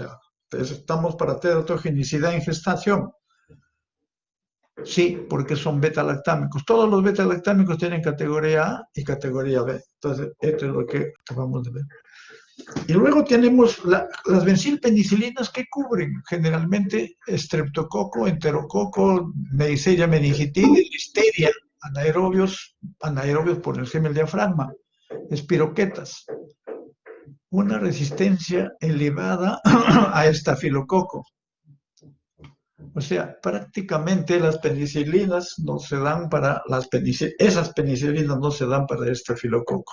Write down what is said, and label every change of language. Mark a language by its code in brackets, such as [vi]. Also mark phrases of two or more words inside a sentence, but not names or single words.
[es] O sea, estamos para teratogenicidad en gestación. Sí, porque son beta-lactámicos. Todos los beta-lactámicos tienen categoría A y categoría B. Entonces, esto es lo que acabamos de ver. Y luego tenemos las bencilpenicilinas que cubren generalmente estreptococo, enterococo, Neisseria meningitidis, listeria, anaerobios por encima del diafragma, espiroquetas. Una resistencia elevada a estafilococo. O sea, prácticamente las penicilinas no se dan para esas penicilinas no se dan para estafilococo.